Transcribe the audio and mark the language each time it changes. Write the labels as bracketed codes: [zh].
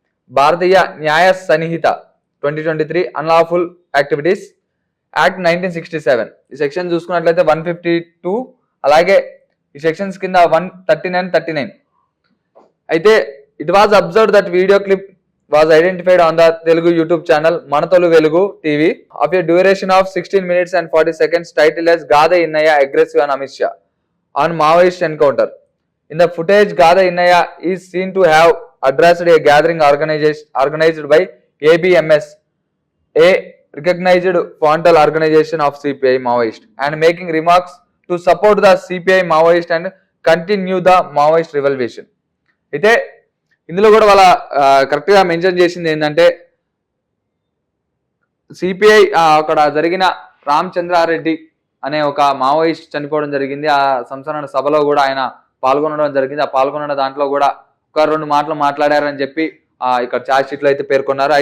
[te] భారతీయ న్యాయ సన్నిహిత 2023 unlawful activities act 1967 ఈ సెక్షన్ చూసుకున్నట్లయితే 152, అలాగే ఈ సెక్షన్స్ కింద 139. [en] అయితే it was observed that video clip was identified on the Telugu YouTube channel Mana Toli Velugu TV of a duration of 16 minutes and 40 seconds titled as Gada Innaiah aggressive on Amit Shah on Maoist encounter. In the footage, Gada Innaya is seen to have addressed a gathering organized by ABMS, a recognized frontal organization of CPI Maoist, and making remarks to support the CPI Maoist and continue the Maoist revolution. [te] అయితే ఇందులో కూడా వాళ్ళ correct గా mention చేసింది ఏంటంటే CPI అక్కడ జరిగిన రామచంద్రారెడ్డి అనే ఒక మావోయిస్ట్ చనిపోవడం జరిగింది. ఆ సంస్మరణ సభలో కూడా ఆయన పాల్గొనడం జరిగింది. ఆ పాల్గొన్న దాంట్లో కూడా 1-2 మాటలు మాట్లాడారని చెప్పి ఇక్కడ ఛార్జ్ షీట్ లో అయితే పేర్కొన్నారు.